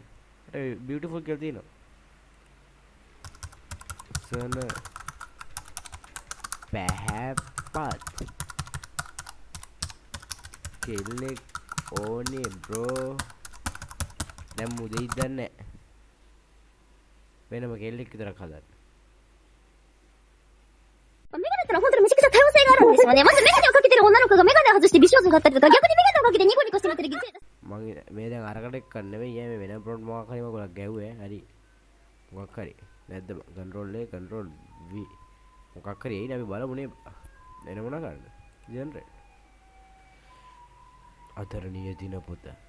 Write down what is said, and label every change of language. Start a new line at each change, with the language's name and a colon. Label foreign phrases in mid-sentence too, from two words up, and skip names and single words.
Sinhala: මට බියුටිෆුල් කියලා තියෙනවා. සන පැහැපත් කෙල්ලෙක් ඕනේ බ්‍රෝ. දැන් මුදෙයිද දන්නේ නැහැ. වෙනම කෙල්ලෙක් විතරක් හදන්න.
Japanese: メガネってのは本当にめちゃくちゃ多様性があるんですよね。まずメガネをかけてる女の子がメガネを外して美少女だったりとか、逆にメガネをかけてニコニコして見てる犠牲者。
Sinhala: මම මේ දැන් අරකට එක්ක නෙවෙයි යන්නේ මේ වෙන ප්‍රොන්ට් මොකක් හරි මගලක් ගැහුවේ. හරි. මොකක් හරි. නැද්ද
English: Control A Control V.
Sinhala: මොකක් හරි එයිනේ අපි බලමු නේ. එන මොනා කරන්නද? ජෙනරේට්. අතරණීය දින පොත.